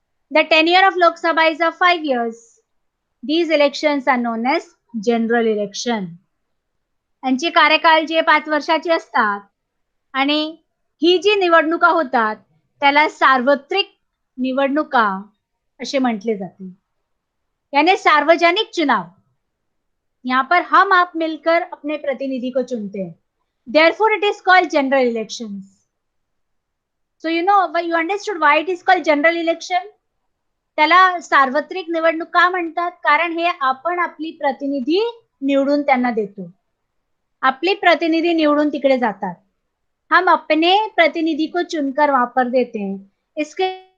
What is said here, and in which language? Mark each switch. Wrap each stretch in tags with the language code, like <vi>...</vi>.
<en>The tenure of Lok Sabha is of 5 years. These elections are known as general election.</en> <mr>यांचे कार्यकाल जे 5 वर्षाचे असतात, आणि ही जी निवडणुका होतात त्याला सार्वत्रिक निवडणुका असे म्हटले जाते,</mr> <hi>यानी सार्वजनिक चुनाव. यहाँ पर हम आप मिलकर अपने प्रतिनिधि को चुनते हैं.</hi> <en>Therefore, it is called general elections. So you understood why it is called general election.</en> <mr>त्याला सार्वत्रिक निवडणूक का म्हणतात? कारण हे आपण आपली प्रतिनिधी निवडून त्यांना देतो. आपले प्रतिनिधी निवडून तिकडे जातात,</mr> <hi>हम अपने प्रतिनिधि को चुनकर वहां पर देते हैं. इसके</hi>